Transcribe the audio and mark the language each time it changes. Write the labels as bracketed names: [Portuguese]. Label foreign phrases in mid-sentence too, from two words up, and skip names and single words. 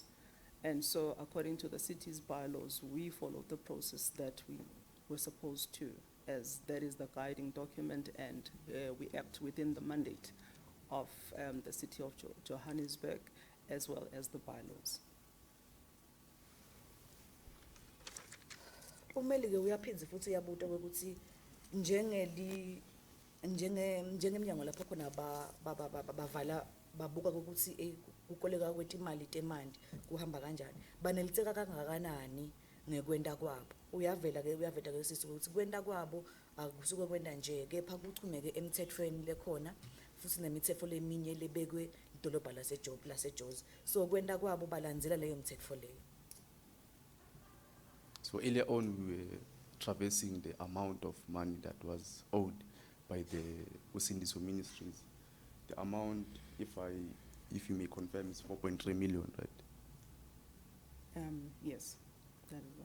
[English] And so according to the city's bylaws, we follow the process that we were supposed to, as that is the guiding document, and we act within the mandate of the city of Johannesburg, as well as the bylaws. [Swati] Umeli-ke uyaphindza futhi uyabuta ukuthi njengemnyango lapho khona bavala babuka ukuthi kukoleka kwetimali temanti kuhamba kanjani banelitseka kangakanani ngekwenda kwabo uyavela ke sisi ukuthi kwenda kwabo akusuke kwenda nje kepha kuchumeke emthethweni lekhona futhi nemithetho leminye lebekwe idolobha laseJozi so kwenda kwabo balandzela leyo mthetho leyo. [English] So earlier on, we were traversing the amount of money that was owed by the Usindiso Ministries. The amount, if you may confirm, is 4.3 million, right? Yes, that is one.